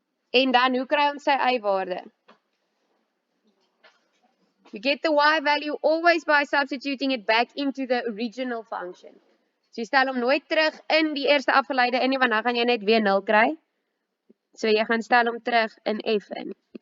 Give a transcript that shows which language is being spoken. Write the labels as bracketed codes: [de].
[af] En dan, hoe kry ons sy y-waarde? [en] We get the y value always by substituting it back into the original function. [af] So jy stel hom nooit terug in die eerste afgeleide in nie, want dan gaan jy net weer 0 kry. So jy gaan stel hom terug in f in.